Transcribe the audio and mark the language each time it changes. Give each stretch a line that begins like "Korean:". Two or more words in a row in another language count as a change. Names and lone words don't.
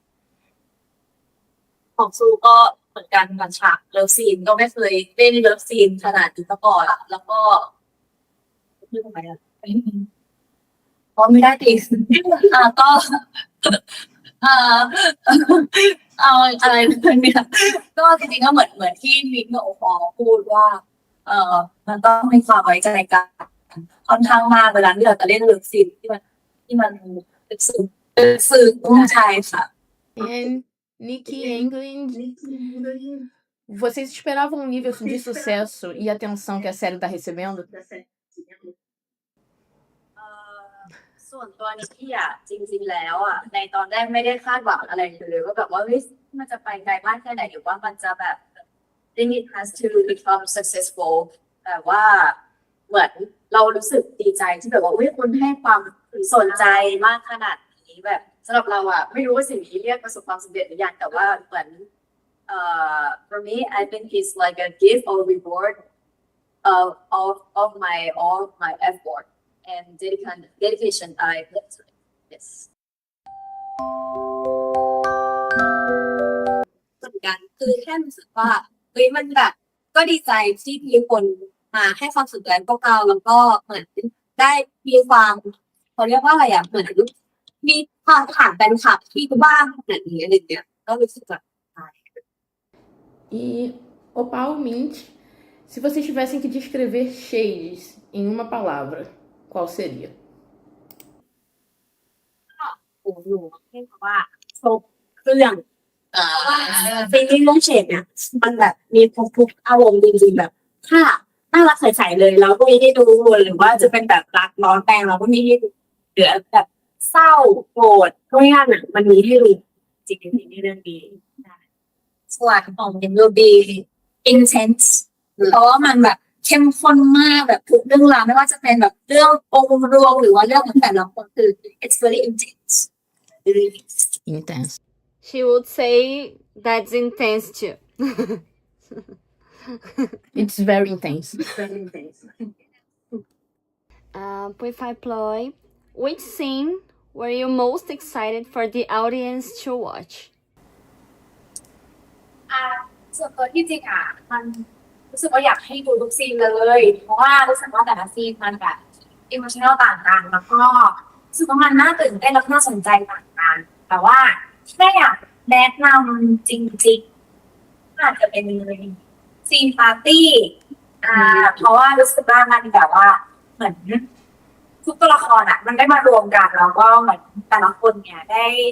Thai: ของซูก็เหมือนกันกับฉากเลิฟซีนก็ไม่เคยเล่นเลิฟซีนขนาดนี้มาก่อนแล้วก็เรื่องอะไรอ่ะก็ไม่ได้ตีก็เอาอะไรเนี่ยก็จริงๆก็เหมือนที่มิกกับโอปอพูดว่ามันต้องมีความไว้ใจกันค่อนข้างมากเวลาที่เราจะเล่นเลิฟซีนที่มันซึ้งต้องใช่ค่ะ
English: And Nicky England,
Portuguese: vocês esperavam o nível de sucesso e atenção que a série está recebendo?
Thai: ส่วนตัวนิกกี้อ่ะจริงๆแล้วอ่ะในตอนแรกไม่ได้คาดหวังอะไรเลยว่าแบบว่า มันจะไปไกลมากแค่ไหนหรือว่ามันจะแบบ
English: think it has to become successful
Thai: แต่ว่าเหมือนเรารู้สึกดีใจที่แบบว่าคุณให้ความสนใจมากขนาดนี้แบบสำหรับเราอ่ะไม่รู้ว่าสิ่งนี้เรียกประสบความสำเร็จหรือยังแต่ว่าเหมือน
English: for me I think it's like a gift or reward of my effort and dedication I put to it.
Thai: Yes. เหมือนกันคือแค่รู้สึกว่าเฮ้ยมันแบบก็ดีใจที่มีคนมาให้ความสนใจพวกเราแล้วก็เหมือนได้มีความเขาเรียกว่าอะไรอ่ะเหมือนมีความผ่านแฟนคลับที่บ้างขนาดนี้อะไรอย่างเงี้ยก็รู้สึกแบบ
Portuguese: E, Opalmente, se vocês tivessem que descrever Shades em uma palavra, qual seria?
Thai: โอ้โหเรียกว่าครบเครื่องเพราะว่าซีรีส์เรื่องเฉดเนี่ยมันแบบมีครบทุกอารมณ์จริ งๆแบบถ้าน่ารักใสๆเลยเราก็ไม่ได้ดูหรือว่าจะเป็นแบบรักร้อนแรงเราก็ไม่ได้ดูเหลือแบบเศร้าโกรธก็ไม่ได้หนังมันมีให้ดูจริงๆในเรื่องนี้ส่วนของเอ็มโรบี intense เพราะว่ามันแบบเข้มข้นมากแบบทุกเรื่องราวไม่ว่าจะเป็นแบบเรื่ององค์รวมหรือว่าเรื่องของแต่ละคนคือ
English: it's very intense
Portuguese: Intenso.
English: She would say that's intense too. It's very intense. Very intense. Pui Ploy, which scene were you most excited for the audience to watch?
Thai: ส่วนตัวที่จริงอ่ะมันรู้สึกว่าอยากให้ดูทุกซีนเลย เพราะว่ารู้สึกว่าแต่ละซีนมันแบบอิโมชันแนลต่างกันแล้วก็รู้สึกว่ามันน่าตื่นเต้นและน่าสนใจต่างกันแต่ว่าแค่อยากแนะนำจริงๆอาจจะเป็นซีนปาร์ตี้เพราะว่ารู้สึกว่ามันแบบว่าเหมือนทุกตัวละครอ่ะมันได้มารวมกันแล้วก็เหมือนแต่ละคนเนี่ยได้